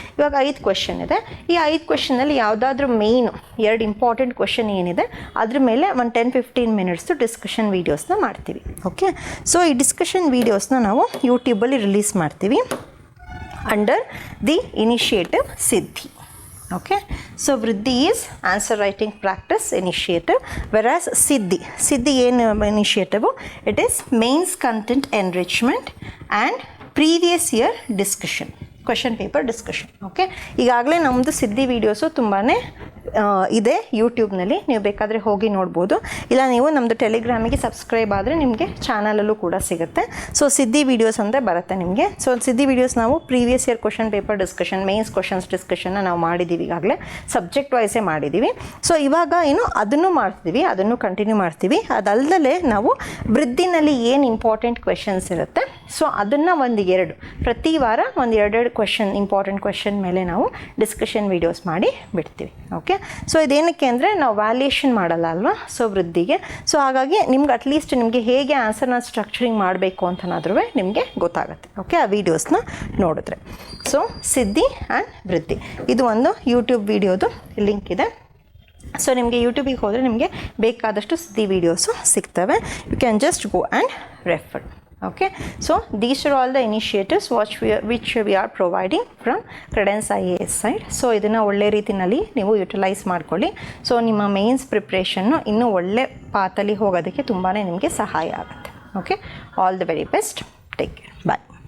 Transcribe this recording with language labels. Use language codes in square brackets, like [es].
[kn] ಇವಾಗ 5 ಕ್ವೆಶನ್ ಇದೆ. ಈ 5 ಕ್ವೆಶನಲ್ಲಿ ಯಾವುದಾದ್ರೂ ಮೇಯ್ನು 2 ಇಂಪಾರ್ಟೆಂಟ್ ಕ್ವೆಶನ್ ಏನಿದೆ ಅದ್ರ ಮೇಲೆ ಒಂದು 10-15 ಮಿನಿಟ್ಸು ಡಿಸ್ಕಷನ್ ವೀಡಿಯೋಸ್ನ ಮಾಡ್ತೀವಿ. ಓಕೆ, ಸೊ ಈ ಡಿಸ್ಕಷನ್ ವೀಡಿಯೋಸ್ನ ನಾವು ಯೂಟ್ಯೂಬಲ್ಲಿ ರಿಲೀಸ್ ಮಾಡ್ತೀವಿ ಅಂಡರ್ ದಿ ಇನಿಷಿಯೇಟಿವ್ ಸಿದ್ಧಿ. [en] Okay, so Vriddhi is answer writing practice initiative, whereas Siddhi initiative, it is mains content enrichment and previous year discussion, question paper discussion. [kn] Okay, ಈಗಾಗಲೇ ನಮ್ಮದು ಸಿದ್ಧಿ videos ತುಂಬಾ ಇದೆ ಯೂಟ್ಯೂಬ್ನಲ್ಲಿ, ನೀವು ಬೇಕಾದರೆ ಹೋಗಿ ನೋಡ್ಬೋದು. ಇಲ್ಲ ನೀವು ನಮ್ಮದು ಟೆಲಿಗ್ರಾಮಿಗೆ ಸಬ್ಸ್ಕ್ರೈಬ್ ಆದರೆ ನಿಮಗೆ ಚಾನಲಲ್ಲೂ ಕೂಡ ಸಿಗುತ್ತೆ. ಸೊ ಸಿದ್ಧಿ ವೀಡಿಯೋಸ್ ಅಂತ ಬರುತ್ತೆ ನಿಮಗೆ. ಸೊ ಸಿದ್ಧಿ ವೀಡಿಯೋಸ್ ನಾವು previous year question paper discussion, mains questions ಡಿಸ್ಕಷನ್ನ ನಾವು ಮಾಡಿದ್ದೀವಿ, ಈಗಾಗಲೇ ಸಬ್ಜೆಕ್ಟ್ ವೈಸೇ ಮಾಡಿದ್ದೀವಿ. ಸೊ ಇವಾಗ ಏನು ಅದನ್ನು ಮಾಡ್ತೀವಿ, ಅದನ್ನು ಕಂಟಿನ್ಯೂ ಮಾಡ್ತೀವಿ. ಅದಲ್ಲದೆ ನಾವು ವೃದ್ಧಿನಲ್ಲಿ ಏನು ಇಂಪಾರ್ಟೆಂಟ್ ಕ್ವೆಶನ್ಸ್ ಇರುತ್ತೆ, ಸೊ ಅದನ್ನು ಪ್ರತಿ ವಾರ ಒಂದು 2 ಕ್ವೆಶನ್, ಇಂಪಾರ್ಟೆಂಟ್ ಕ್ವೆಶನ್ ಮೇಲೆ ನಾವು ಡಿಸ್ಕಷನ್ ವೀಡಿಯೋಸ್ ಮಾಡಿ ಬಿಡ್ತೀವಿ. ಓಕೆ, ಸೊ ಇದೇನಕ್ಕೆ ಅಂದರೆ ನಾವು ವ್ಯಾಲ್ಯೂಯೇಷನ್ ಮಾಡಲ್ಲ ಅಲ್ವಾ, ಸೊ ವೃದ್ಧಿಗೆ. ಸೊ ಹಾಗಾಗಿ ನಿಮ್ಗೆ ಅಟ್ಲೀಸ್ಟ್ ನಿಮಗೆ ಹೇಗೆ ಆನ್ಸರ್ನ ಸ್ಟ್ರಕ್ಚರಿಂಗ್ ಮಾಡಬೇಕು ಅಂತನಾದ್ರೂ ನಿಮಗೆ ಗೊತ್ತಾಗುತ್ತೆ. ಓಕೆ, ಆ ವೀಡಿಯೋಸ್ನ ನೋಡಿದ್ರೆ. ಸೊ ಸಿದ್ಧಿ ಆ್ಯಂಡ್ ವೃದ್ಧಿ ಇದು ಒಂದು ಯೂಟ್ಯೂಬ್ ವೀಡಿಯೋದು ಲಿಂಕ್ ಇದೆ. ಸೊ ನಿಮಗೆ ಯೂಟ್ಯೂಬಿಗೆ ಹೋದರೆ ನಿಮಗೆ ಬೇಕಾದಷ್ಟು ಸಿದ್ಧಿ ವೀಡಿಯೋಸು ಸಿಗ್ತವೆ. [en] You can just go and refer. Okay, so these are all the initiatives which we are providing from Credence IAS side. [kn] So ಇದನ್ನು ಒಳ್ಳೆ ರೀತಿಯಲ್ಲಿ ನೀವು ಯುಟಿಲೈಸ್ ಮಾಡ್ಕೊಳ್ಳಿ. ಸೊ ನಿಮ್ಮ ಮೇನ್ಸ್ ಪ್ರಿಪ್ರೇಷನ್ನು ಇನ್ನೂ ಒಳ್ಳೆ ಪಾತಲ್ಲಿ ಹೋಗೋದಕ್ಕೆ ತುಂಬಾ ನಿಮಗೆ ಸಹಾಯ ಆಗುತ್ತೆ. Okay, [en] All the very best, take care, bye.